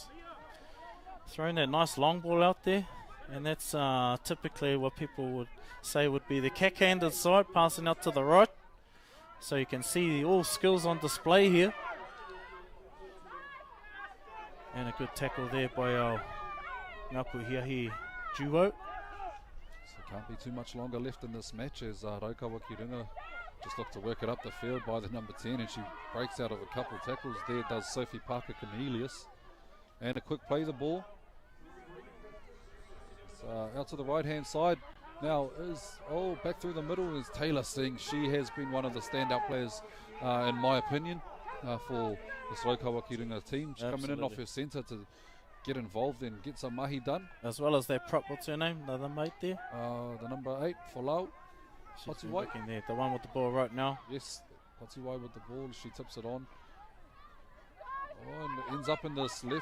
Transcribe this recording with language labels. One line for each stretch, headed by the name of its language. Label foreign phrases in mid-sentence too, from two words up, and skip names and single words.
English: Throwing that nice long ball out there. And that's typically what people would say would be the cack-handed side, passing out to the right. So you can see all skills on display here. And a good tackle there by our Nga Puhi duo. So can't be too much longer left in this match as Raukawa ki runga just look to work it up the field by the number 10, and she breaks out of a couple of tackles there, does Sophie Parker Cornelius. And a quick play the ball. It's, out to the right-hand side. Now back through the middle is Taylor Singh. She has been one of the standout players, in my opinion, for this Raukawa ki runga team. She's coming in off her centre to get involved and get some mahi done. As well as that prop, what's her name? The other mate there? The number 8, Folau. She's looking there, the one with the ball right now. Yes, Patuwai with the ball. She tips it on. Oh, and it ends up in this left.